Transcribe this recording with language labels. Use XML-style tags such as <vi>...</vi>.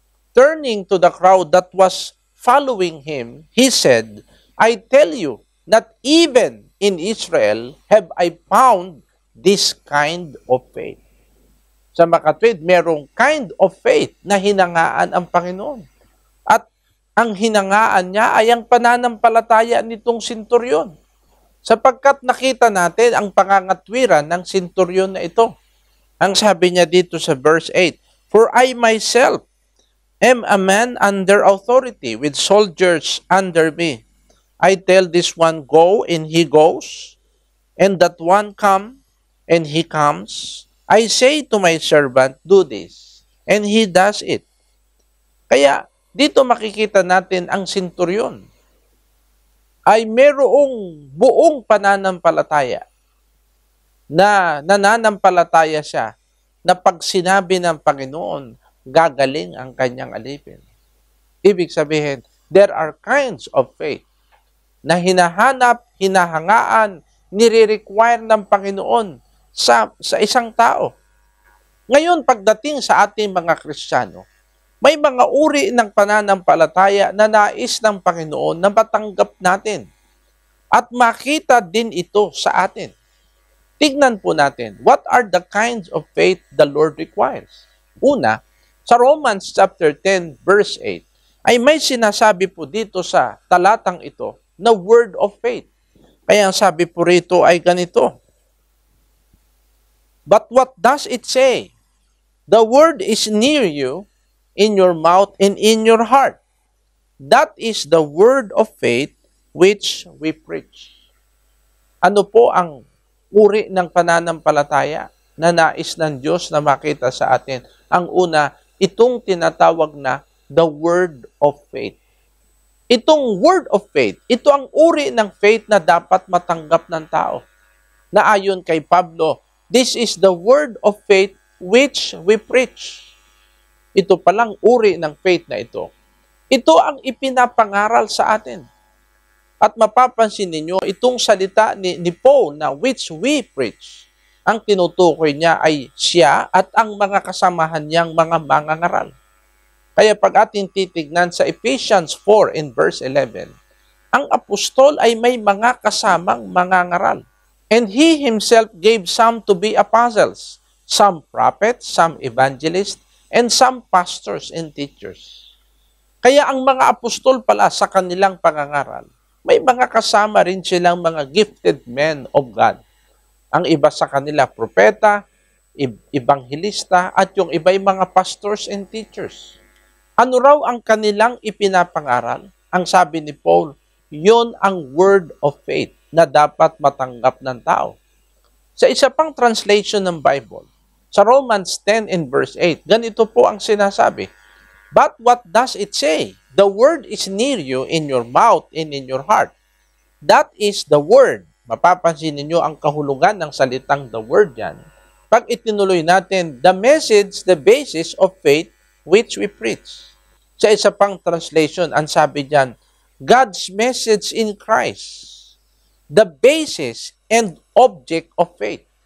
<en>Turning to the crowd that was following Him, He said, I tell you, not even in Israel have I found this kind of faith.</en> <tl>Sa makatwid, merong kind of faith na hinangaan ang Panginoon. At ang hinangaan niya ay ang pananampalataya nitong senturyon. Sapagkat nakita natin ang pangangatwiran ng senturyon na ito. Ang sabi niya dito sa</tl> <en>verse 8, for I myself am a man under authority with soldiers under me. I tell this one, go, and he goes, and that one come, and he comes. I say to my servant, do this, and he does it.</en> <tl>Kaya dito makikita natin ang senturyon ay merong buong pananampalataya na nananampalataya siya na pag sinabi ng Panginoon, gagaling ang kanyang alipin. Ibig sabihin,</tl> <en>there are kinds of faith</en> <tl>na hinahanap, hinahangaan, nire-require ng Panginoon sa isang tao. Ngayon, pagdating sa ating mga Kristiyano, may mga uri ng pananampalataya na nais ng Panginoon na matanggap natin at makita din ito sa atin. Tignan po natin,</tl> <en>what are the kinds of faith the Lord requires?</en> <tl>Una, sa Romans chapter 10 verse 8, ay may sinasabi po dito sa talatang ito na word of faith. Kaya ang sabi po rito ay ganito.</tl> <en>But what does it say? The word is near you, in your mouth and in your heart. That is the word of faith which we preach.</en> <tl>Ano po ang uri ng pananampalataya na nais ng Diyos na makita sa atin? Ang una, itong tinatawag na the word of faith. Itong word of faith, ito ang uri ng faith na dapat matanggap ng tao. Na ayon kay Pablo,</tl> <en>this is the word of faith which we preach.</en> <tl>Ito palang uri ng faith na ito. Ito ang ipinapangaral sa atin. At mapapansin ninyo, itong salita ni Paul na</tl> <en>which we preach,</en> <tl>ang tinutukoy niya ay siya at ang mga kasamahan niyang mga mangangaral. Kaya pag ating titignan sa Ephesians 4 in verse 11, ang apostol ay may mga kasamang mangangaral.</tl> <en>And he himself gave some to be apostles, some prophets, some evangelists, and some pastors and teachers.</en> <tl>Kaya ang mga apostol pala sa kanilang pangangaral, may mga kasama rin silang mga</tl> <en>gifted men of God.</en> <tl>Ang iba sa kanila, propeta, ebanghelista, at yung iba ay mga</tl> <en>pastors and teachers.</en> <tl>Ano raw ang kanilang ipinapangaral? Ang sabi ni Paul, yon ang word of faith na dapat matanggap ng tao. Sa isa pang translation ng Bible, sa Romans 10 and verse 8, ganito po ang sinasabi,</tl> <en>but what does it say? The word is near you in your mouth and in your heart. That is the word.</en> <tl>Mapapansin ninyo ang kahulugan ng salitang the word yan. Pag itinuloy natin,</tl> <en>the message, the basis of faith which we preach.</en> <tl>Sa isa pang translation, ang sabi diyan,</tl> <en>God's message in Christ, the basis and object of faith.</en>